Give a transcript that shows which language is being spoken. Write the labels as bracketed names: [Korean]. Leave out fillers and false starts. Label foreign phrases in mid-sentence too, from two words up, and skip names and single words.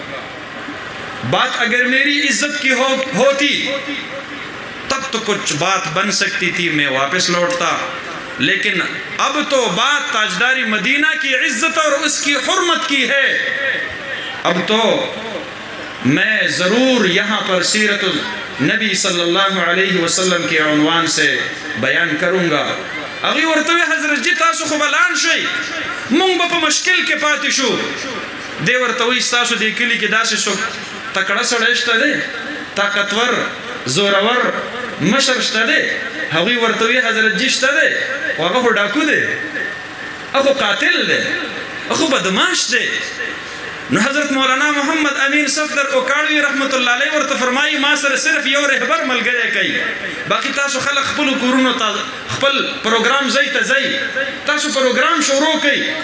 [Urdu] بات اگر میری عزت کی ہوتی تب تو کچھ بات بن سکتی تھی میں واپس لوٹتا لیکن اب تو بات تاجداری مدینہ کی عزت اور اس کی حرمت کی ہے اب تو میں ضرور یہاں پر سیرت النبی [Arabic] صلی اللہ علیہ وسلم [Urdu] کے عنوان سے بیان کروں گا [Pashto] اگی ورتوی حضرت جی تاسو خو بلان شئی مونږ به په مشکل کې پاتې شو دی ورتوی ستاسو دی کلی کې داسې څوک تکړه سړی شته دی طاقتور زورور مشر شته دی هغوی ورتوی حضرت جی شته دی خو هغه خو ډاکو دی هغه قاتل دی هغه بدماش دی نو حضرت مولانا محمد امین صفدر اوکاړوي [Arabic] رحمت الله علیه [Pashto] ورته فرمایي ما سره صرف یو رهبر ملګری کوي باقي تاسو خلک خپلو کورونو ته خپل پروګرام ځای ته ځئ تاسو پروګرام شروع کوئ